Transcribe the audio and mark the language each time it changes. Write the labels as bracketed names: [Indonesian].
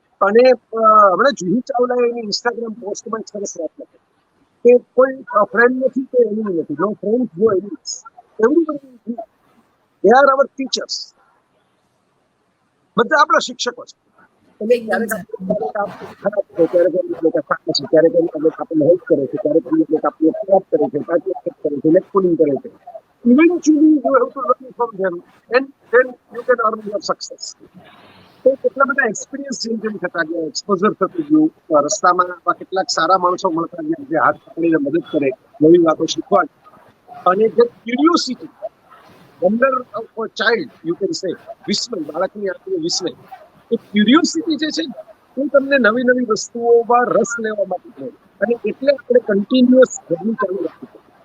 [Gujarati] અને હમણાં જુહી ચાવલાએ એની ઇન્સ્ટાગ્રામ પોસ્ટમાં એક સરસ વાત લખી કે કોઈ ફ્રેન્ડ નથી કે એનિમી નથી, [English] No friend no enemies, everybody they are our teachers. [Gujarati] બધા આપણા શિક્ષકો છે. એટલે એકદમ ક્યારેક સર. ખરાબ છે, ક્યારેક લોકો સારા છે, ક્યારેક આપણને હેલ્પ કરે છે, ક્યારેક લોકો આપણને ખરાબ કરે છે, પાર્ટિસિપેટ કરે છે, લેક્ચરિંગ કરે છે. [English] Eventually you have to learn from them and then you can earn your success. [Gujarati] તો કેટલા બધા એક્સપિરિયન્સ જેમ થતા ગયા, એક્સપોઝર થતું ગયું, રસ્તામાં કેટલાક સારા માણસો મળતા ગયા જે હાથ પકડીને મદદ કરે, નવી વાતો શીખવા, અને જે curiosity, [English] wonder of a child you can say, [Gujarati] વિસ્મય, બાળકની આંખનું વિસ્મય, એ ક્યુરિયોસિટી જે છે એ તમને નવી નવી વસ્તુઓમાં રસ લેવા માટે મળે, અને એટલે આપણે કન્ટિન્યુઅસ જર્ની ચાલુ રાખવી પડે.